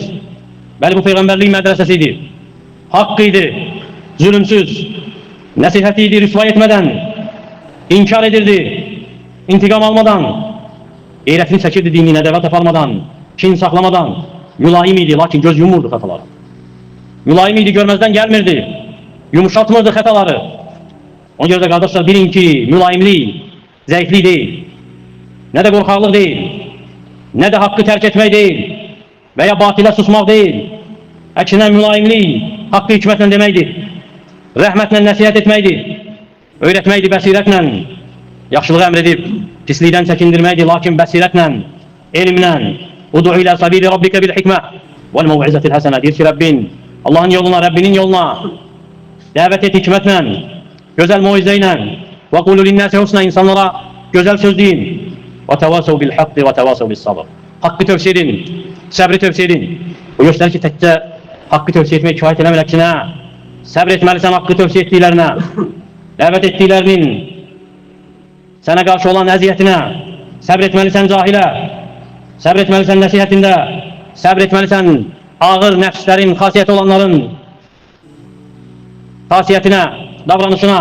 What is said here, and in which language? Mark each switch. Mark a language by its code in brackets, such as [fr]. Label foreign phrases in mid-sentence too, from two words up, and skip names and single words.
[az] Bəli, bu Peyğəmbərlik mədrəsəsiydi, haqqıydı, zulümsüz, nəsihətiydi, rüsvay etmədən, inkar edirdi, intikam almadan, eyrətini çəkirdi dini, nədəvət aparmadan, kin saklamadan. Mülayim idi, lakin göz yumurdu xətaları. Mülayim idi, görmezden gelmirdi, yumuşatmırdı xətaları. [tr] Ona göre de kardeşler bilin ki mülayimlik zayıflık değil, ne de korkaklık değil, ne de hakkı terk etmek değil veya batile susmak değil. [az] Əksinə mülayimlik hakkı hikmətle deməkdir, rəhmətlə nəsihət etməkdir, öyrətməkdir bəsirətlə, yaxşılığı əmr edib pislikdən çəkindirməkdir, lakin bəsirətlə, elmlə. [ar] ادع إلى سبيل ربك بالحكمة والموعظة الحسنة. [az] Deyir ki Rabbin, Allah'ın yoluna, Rabbinin yoluna dəvət et hikmətlə, gözəl muizə [ar] وقولوا للناس حسنا, [tr] insanlara güzel söz deyin. [ar] وتواصوا بالحق وتواصوا بالصبر. [tr] Hakkı tövsiye edin, [az] səbri tövsiye edin. Bu göstərir ki təkcə hakkı tövsiye etmək kifayət eləmir, əksinə səbr etməlisən hakkı tövsiye etdiklərinə, dəvət etdiklərinin sənə qarşı olan əziyyətinə, səbr etməlisən cahilə, səbr etməlisən nəsihətində, səbr etməlisən ağır nəfslərin, xasiyyəti olanların xasiyyətinə, davranışına.